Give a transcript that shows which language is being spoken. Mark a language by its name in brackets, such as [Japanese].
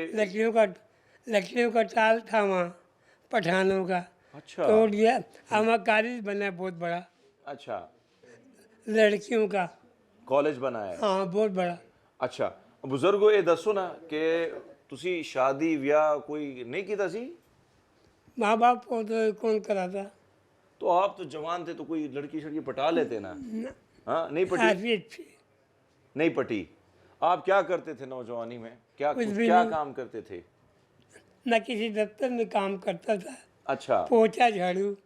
[Hindi] लकड़ियों का टाल था वहाँ पठानों का। अच्छा। तोड़ दिया। हमारा कॉलेज बना बहुत बड़ा, अच्छा, लड़कियों का। [Punjabi] ਕਾਲਜ ਬਣਾਇਆ ਹੈ? [Hindi] हाँ, बहुत बड़ा। [Punjabi] ਅੱਛਾ, ਬਜ਼ੁਰਗੋ ਇਹ ਦੱਸੋ ਨਾ ਕਿ ਤੁਸੀਂ ਸ਼ਾਦੀ ਵਿਆਹ ਕੋਈ नहीं ਕੀਤਾ ਸੀ? [Hindi] माँ बाप को तो कौन कराता? तो आप तो जवान थे, तो कोई लड़की शड़की पटा लेते ना? हाँ, नहीं पटी? काफी अच्छी। नहीं पटी। आप क्या करते थे नौजवानी में? क्या कुछ भी क्या नहीं। काम करते थे? न किसी दफ्तर में काम करता था। अच्छा। पोछा झाड़ू।